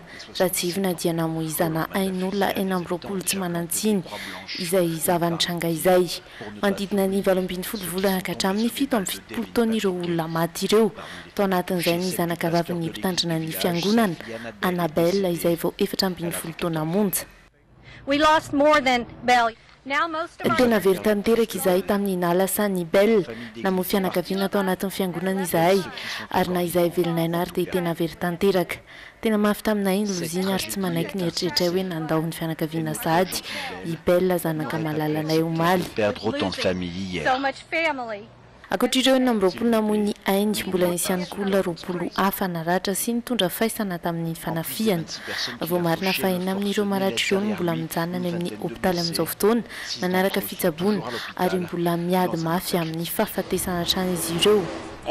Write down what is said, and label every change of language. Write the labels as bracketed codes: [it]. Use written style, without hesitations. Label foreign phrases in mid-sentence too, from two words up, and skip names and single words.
[mg] Raha jivina dia namoizana ain'olona 20 tsy manantsiny izay zavan'ny tranga izay. Manodidina ny 20 volana ka hatramin'ny 7 taona ireo olona maty ireo. Tao anatin'izay ny zanaka vavin'ny mpitandrina ny fiangonana Annabelle izay vao 17 taona monja. [en] We lost more than Bell. [mg] Tena very tanteraka izahay tamin'ny nalasa ny Bell namoa fianakaviana tao anatin'ny fiangonana izahay ary na izahay velonayna ary dia tena very tanteraka. Tena mafy taminay ny loziny ary tsy manaiky ny eritreritray hoe nandao ny fianakaviana sady i Bell zanaka malalanay omaly. [en] So much family. [mg] Ankoatr'ireo 20 namoy ny Inde mbola nisy ihany koa olona 20 hafa naratra sy nitondra faisana tamin'ny fanafiana. Vao marina fahina amin'ireo maratra ireo no mbola mijanona amin'ny hopitaly amin'izao fotoana manaraka fitsaboana ary mbola miady mafy amin'ny fahafatesana hatrany izy ireo.